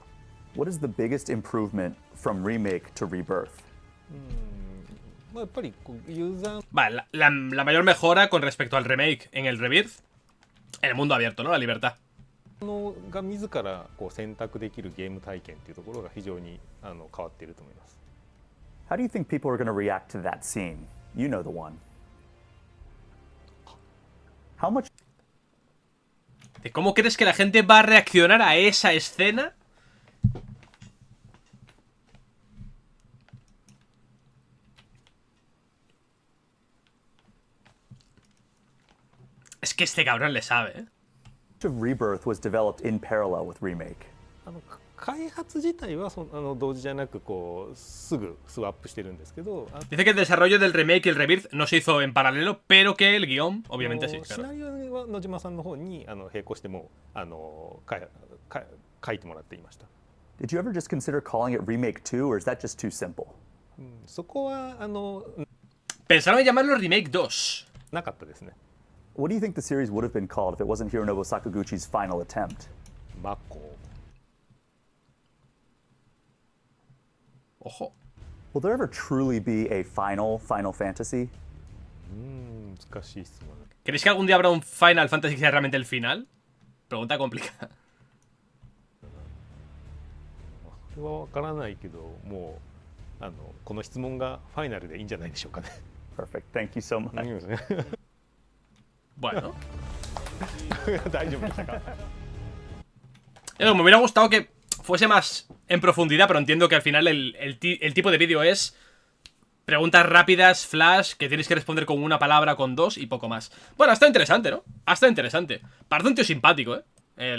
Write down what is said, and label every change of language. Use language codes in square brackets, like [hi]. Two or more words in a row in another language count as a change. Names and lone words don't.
[en] What is the biggest improvement from remake to rebirth? [ja] まあ、やっぱりこうユーザー [es] Vale, la mayor mejora con respecto al remake en el Rebirth, el mundo abierto, ¿no? La libertad. [ja] が自らこう選択できるゲーム体験っていうところが非常に変わっていると思います。 [en] How do you think people are going to react to that scene? You know the one. How much [es] ¿De cómo crees que la gente va a reaccionar a esa escena? Es que este cabrón le sabe, ¿eh? [en] of Rebirth was developed in parallel with remake? [ja] 開発自体は同時じゃなくこうすぐスワップしてるんですけど、 [es] Dice que el desarrollo del remake y el Rebirth no se hizo en paralelo, pero que el guión, obviamente sí, [ja] シ [es] claro. [ja] ナリオは野島さんの方に並行しても書いてもらっていました。 [en] Did you ever just consider calling it Remake 2, or is that just too simple? [ja] そこは [es] Pensaron en llamarlo Remake 2. [ja] なかったですね。 [en] What do you think the series would have been called if it wasn't Hironobu Sakaguchi's final attempt? [ja] マコ [es] Ojo. [en] Will there ever truly be a Final Fantasy? [ja] 難しい質問。 [es] ¿Creéis que algún día habrá un Final Fantasy que sea realmente el final? Pregunta complicada. [ja] それは分からないけど、もうこの質問がファイナルでいいんじゃないでしょうかね。 [en] Perfect. Thank you so much. [es] Bueno. [ja] 大丈夫でしたか？ [es] Me hubiera gustado que fuese más en profundidad, pero entiendo que al final el tipo de vídeo es preguntas rápidas, flash, que tienes que responder con una palabra, con dos y poco más. Bueno, ha estado interesante, ¿no? Ha estado interesante. Parece un tío simpático, ¿eh? El Hamaguchi.